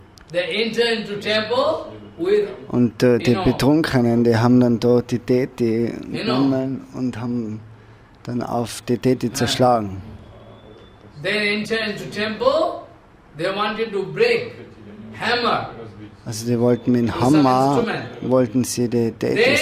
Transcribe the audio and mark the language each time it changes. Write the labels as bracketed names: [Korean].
[English] They enter into temple with, [German] Und die Betrunkenen, die haben dann dort die Deity genommen und haben dann auf die Deity zerschlagen. [English] they enter into temple, they wanted to break hammer. [German] Also die wollten mit dem Hammer, wollten sie die Deities